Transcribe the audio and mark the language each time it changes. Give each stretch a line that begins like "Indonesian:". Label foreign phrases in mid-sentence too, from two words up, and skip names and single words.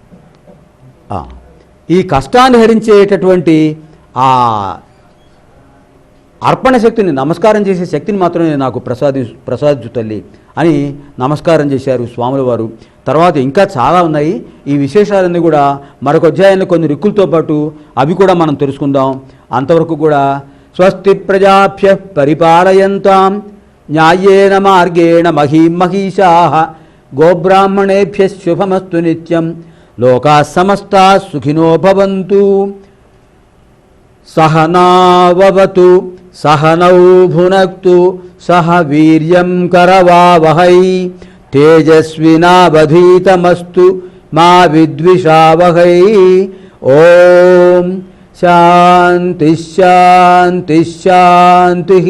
Telugu: ఈ కష్టాన్ని హరించేటటువంటి ఆ అర్పణ శక్తిని, నమస్కారం చేసే శక్తిని మాత్రమే నాకు ప్రసాదించు తల్లి అని నమస్కారం చేశారు స్వాముల వారు. తర్వాత ఇంకా చాలా ఉన్నాయి. ఈ విశేషాలన్నీ కూడా మరొక అధ్యాయంలో కొన్ని రిక్కులతో పాటు అవి కూడా మనం తెలుసుకుందాం. అంతవరకు కూడా
Sanskrit: స్వస్తి ప్రజాభ్య పరిపాలయంతాం న్యాయేన మార్గేణ మహీం మహీషాః గోబ్రాహ్మణేభ్య శుభమస్తు నిత్యం లోకాః సమస్తాః సుఖినో భవంతు. సహనావవతు సహనౌ భునక్తు సహ వీర్యం కరవావహై తేజస్వినావధీతమస్తు మా విద్విషావహై. ఓం శాంతి శాంతి శాంతి.